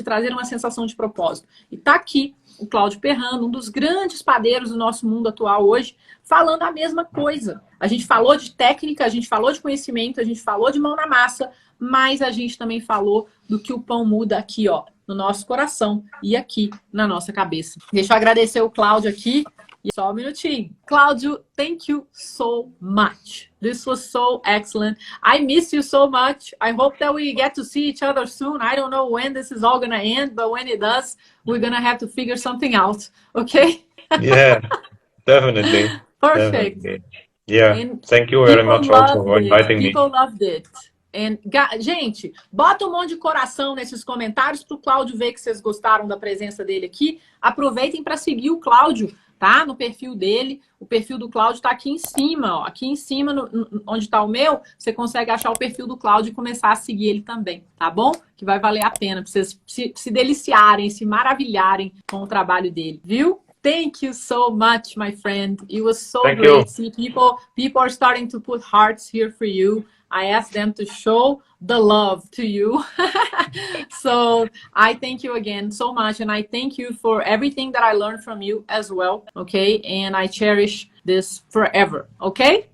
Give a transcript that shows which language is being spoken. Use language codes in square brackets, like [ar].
[pt] Te trazer uma sensação de propósito. E tá aqui o Cláudio Perrano, um dos grandes padeiros do nosso mundo atual hoje, falando a mesma coisa. A gente falou de técnica, a gente falou de conhecimento, a gente falou de mão na massa, mas a gente também falou do que o pão muda aqui, ó, no nosso coração e aqui na nossa cabeça. Deixa eu agradecer o Cláudio aqui. Só um minutinho. [en] Cláudio, thank you so much. This was so excellent. I miss you so much. I hope that we get to see each other soon. I don't know when this is all gonna end, but when it does, we're gonna have to figure something out. Okay? Yeah, definitely. Perfect. Definitely. Yeah, And thank you very much also for inviting me. People loved it. [pt] And, gente, bota um monte de coração nesses comentários para o Cláudio ver que vocês gostaram da presença dele aqui. Aproveitem para seguir o Cláudio, tá? No perfil dele. O perfil do Cláudio está aqui em cima, ó. Aqui em cima, onde está o meu, você consegue achar o perfil do Cláudio e começar a seguir ele também, tá bom? Que vai valer a pena para vocês se deliciarem, se maravilharem com o trabalho dele, viu? [en] Thank you so much, my friend. It was so Thank great. you. See, people are starting to put hearts here for you. I asked them to show the love to you. So I thank you again so much. And I thank you for everything that I learned from you as well. Okay. And I cherish this forever. Okay.